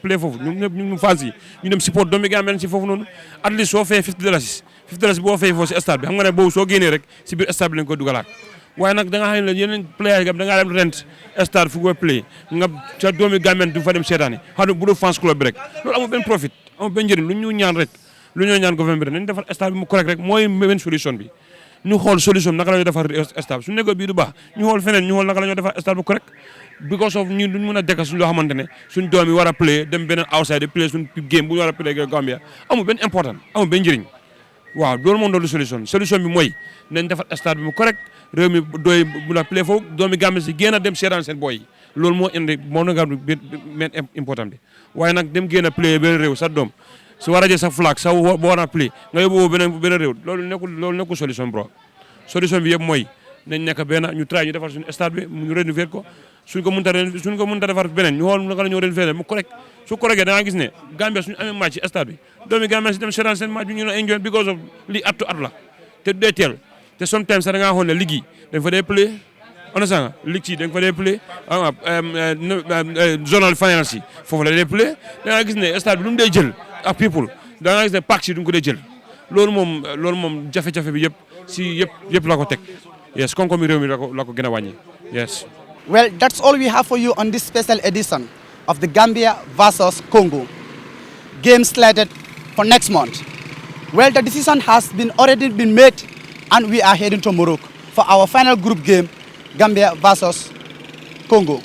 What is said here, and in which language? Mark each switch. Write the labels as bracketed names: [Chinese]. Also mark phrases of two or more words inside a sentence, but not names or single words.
[Wolof] play foofu ñoom ñëpp ñu fans yi ñu dem support doomi Gambien si foofu noonu [English] at least [Wolof] soo fay $50 boo fay foofu si stade bi xam nga ne boobu soo génnee rek si biir stade bi lañ ko dugalaat waaye nag da nga xam ne yeneen player yi da ngaa dem rent stade fu ko play nga ca doomi Gambien du fa dem seetaani xam ne bu dul [English] fans club [Wolof] bi rek loolu amul benn profit amul benn njëriñ lu ñu ñaan rek lu ñu ñaan gouvernement bi rek nañ defar stade bi mu correct rek mooy benn solution bi ñu xool solution naka la ñuy defar stade su nekkoon bii du baax ñu xool feneen ñu xool naka la ñuy defar stade bu correct [English] because of [Wolof] ñun duñ mën a dekk suñ loo xamante ne suñ doom yi war a play dem beneen [English] outside play [Wolof] suñ game bu ñu war a play Gambia amul benn important amul benn njëriñ waaw loolu moom doolu solution bi mooy nañ defar stade bi mu correct réew mi doy mun a play foofu doomi Gambia si génn a dem seetaan seen boy yi loolu moo indi moo na nga men important bi waaye nag dem génn a play beneen réew sa doom su war a jël sa flag sa boo war a play nga yóbbu beneen réew loolu nekkul solution bro solution bi yëpp mooy nañ nekk benn ñu try ñu defar suñu stade bi ñu rénover ko suñ ko mënta defar beneen ñu xool naka la ñu rénover mu correct su correctee da nga gis ne Gambia suñu amee match ci stade bi doomi Gambia si dem seetaan seen match bi ñu ne enjoy [English] because of [Wolof] lii at to at la te dee teel te sometimes sax da ngaa xool ne ligue yi dañ fa dee play understand nga ligue yi dañ fa dee play [English] zonal finance [Wolof] yi foofu la dee play da nga gis ne stade bi lu mu dee jël ak people da nga gis ne parcs yi duñ ko dee jël loolu moom jafe-jafe bi yëpp si yëpp la ko teg yes koom-koom réew mi la ko gën a wàññi yes. [English] Well, that's all we have for you on this special edition of the Gambia versus Congo game slated for next month. Well, the decision has already been made and we are heading to Morocco for our final group game, Gambia versus Congo.